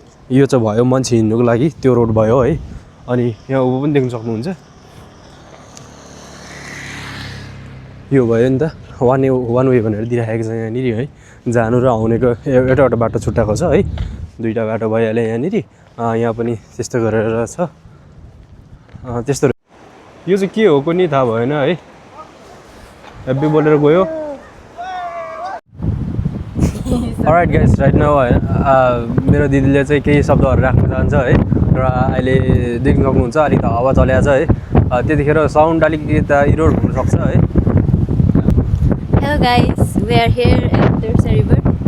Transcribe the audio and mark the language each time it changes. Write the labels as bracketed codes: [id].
[ne] यो चाहिँ भयो मान्छे हिँड्नुको लागि त्यो रोड भयो है। अनि यहाँ ऊ पनि देख्न सक्नुहुन्छ, यो भयो नि त वान वे भनेर दिइराखेको छ यहाँनिर है। जानु र आउनेको एउटा बाटो छुट्टाएको छ है, दुईवटा बाटो भइहाल्यो यहाँनिर। यहाँ पनि त्यस्तो गरेर छ त्यस्तो। यो चाहिँ के हो कुनै थाहा भएन है, हेब्बी बोलेर गयो। [en] alright guys, right now [ne] है मेरो दिदीले चाहिँ केही शब्दहरू राख्न चाहन्छ है, र अहिले देख्न सक्नुहुन्छ अलिक हावा चलेको छ है, त्यतिखेर साउन्ड अलिकति इरोड हुनसक्छ है। [en] Hello guys, we are here at Dursa River.